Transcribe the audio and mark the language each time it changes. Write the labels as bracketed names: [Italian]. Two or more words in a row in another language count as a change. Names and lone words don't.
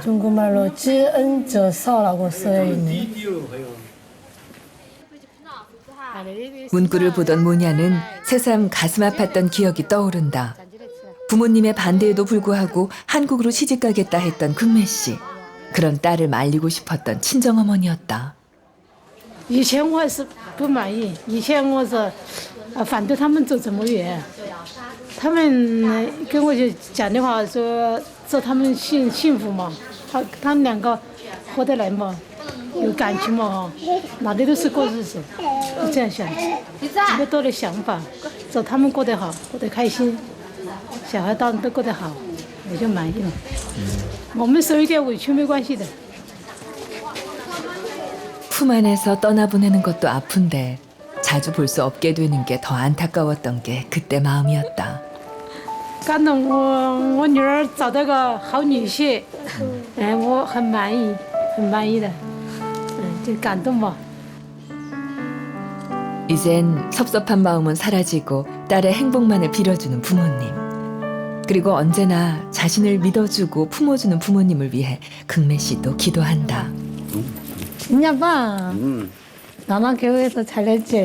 [Korean] 중국말로 지은저서라고 쓰여 있네. 문구를 보던 모냐는 새삼 가슴 아팠던 기억이 떠오른다. 부모님의 반대에도 불구하고 한국으로 시집가겠다 했던 극매 씨. 그런 딸을 말리고 싶었던 친정어머니였다. [Chinese] 以前我是不满意，以前我是反对他们走这么远，他们跟我就讲的话说他们幸福嘛，他们两个合得来嘛，有感情嘛哈，哪里都是过日子，是这样想，这么多的想法，说他们过得好，过得开心，小孩当然都过得好，我就满意了。我们受一点委屈没关系的。 [Korean] 품 안에서 떠나보내는 것도 아픈데 자주 볼 수 없게 되는 게 더 안타까웠던 게 그때 마음이었다. [Chinese] 感动我女儿找到个好女婿，我很满意，很满意的，就感动吧。 [Korean] 이젠 섭섭한 마음은 사라지고 딸의 행복만을 빌어주는 부모님. 그리고 언제나 자신을 믿어주고 품어주는 부모님을 위해 극매 씨도 기도한다. 진짜 봐. 나만 교회에서 잘했지?